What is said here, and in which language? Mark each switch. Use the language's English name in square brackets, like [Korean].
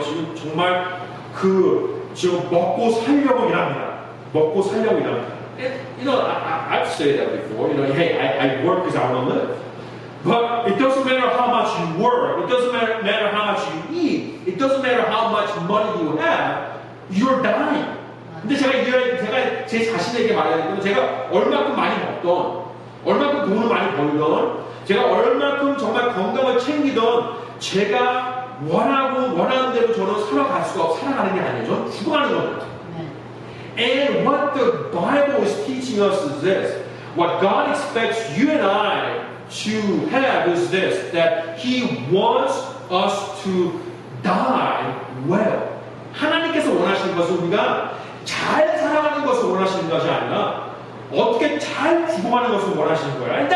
[Korean] 지금 정말 지금 먹고 살려고 일합니다. 먹고 살려고 일합니다. [English] I've said that before. Hey, I work because I want to live. But it doesn't matter how much you work. It doesn't matter how much you eat. It doesn't matter how much money you have. You're dying. [Korean] 근데 제가 제 자신에게 말해야 되는 건 제가 얼마큼 많이 먹던, 얼마큼 돈을 많이 벌던, 제가 얼마큼 정말 건강을 챙기던, 제가 원하는 대로 저는 살아가는 게 아니에요. 저는 죽어가는 겁니다. [English] And what the Bible is teaching us is this. What God expects you and I to have is this, that He wants us to die well. [Korean] 하나님께서 원하시는 것은 우리가 잘 살아가는 것을 원하시는 것이 아니라 어떻게 잘 죽어가는 것을 원하시는 거예요.